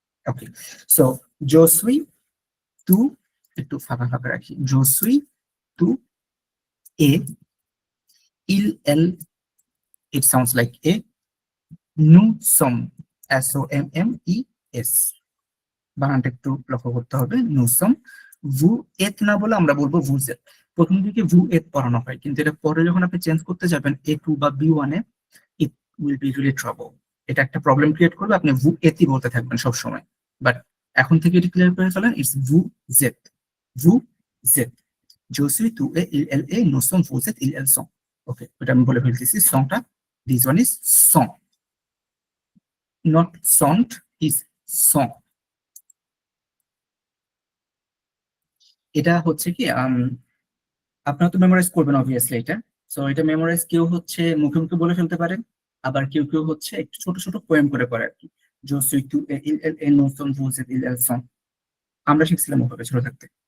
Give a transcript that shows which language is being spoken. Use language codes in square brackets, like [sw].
[fr] ওকে, সো জো সুই টু, [bn] একটু ফাঁকা ফাঁকা রাখি, [fr] জো সুই টু এ, ইল, এল, [en] it sounds like a. [fr] Nous sommes, SOMMES, [bn] বানানটা একটু লক্ষ্য করতে হবে। [fr] nous sommes, vous êtes [bn] না বলে আমরা বলবো [fr] vous êtes। [bn] প্রথম দিকে vous êtes পড়ানো হয়, কিন্তু এটা পরে যখন আপনি চেঞ্জ করতে যাবেন A2 বা B1 A, [en] it will be really trouble, [bn] এটা একটা প্রবলেম ক্রিয়েট করবে। আপনি vous êtes বলতে থাকবেন সব সময়, বাট এখন থেকে এটা ক্লিয়ার করে ফেলেন, it's [fr] vous êtes, vous êtes। je suis, tu es, il, elle est, nous sommes, vous êtes, ils, elles sont। [bn] ওকে, এটা আমি বলে ফেলতেছি, সংটা [en] This one is song, not sont, is song. [bn] এটা হচ্ছে কি আপনারা তো মেমোরাইজ করবেন অবভিয়াসলি এটা। সো এটা মেমোরাইজ কেউ হচ্ছে মুখে মুখে বলে ফেলতে পারেন, আবার কেউ কেউ হচ্ছে একটু ছোট ছোট পোয়েম করে করে আর কি। [fr] জো সুই টু এ ইল এল এ নো সং ভুজ এট ইল এল সং, [bn] আমরা শিখছিলাম ওভাবে ছোট থাকতে।